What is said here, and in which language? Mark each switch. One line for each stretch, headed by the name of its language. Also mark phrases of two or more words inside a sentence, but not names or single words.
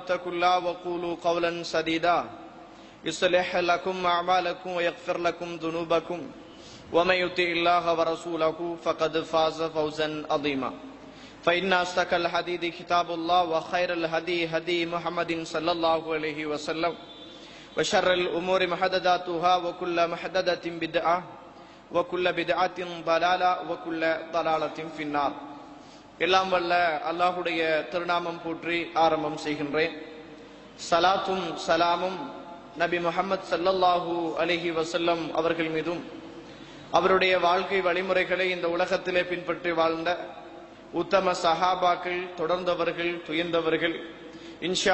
Arabic: اتقوا الله وقولوا قولا سديدا يصلح لكم أعمالكم ويغفر لكم ذنوبكم ومن يطع الله ورسوله فقد فاز فوزا عظيما فإن أصدق الحديث كتاب الله وخير الهدي هدي محمد صلى الله عليه وسلم وشر الأمور محدثاتها وكل محدثة بدعة وَكُلَّ بِدْعَةٍ ضَلَالَةٍ وَكُلَّ ضَلَالَةٍ فِي النَّارِ.
Tamil: எல்லாம் வல்ல அல்லாஹ்வுடைய திருநாமம் போற்றி ஆரம்பம் செய்கின்றேன். ஸலாத்தும் ஸலாமும் நபி முஹம்மது
Arabic: صلى الله عليه وسلم
Tamil: அவர்கள் மீதும், அவருடைய வாழ்க்கை வழிமுறைகளை இந்த உலகத்திலே பின்பற்றி வாழ்ந்த உத்தம சஹாபாக்கள், தொடர்ந்தவர்கள், துயர்ந்தவர்கள், இன்ஷா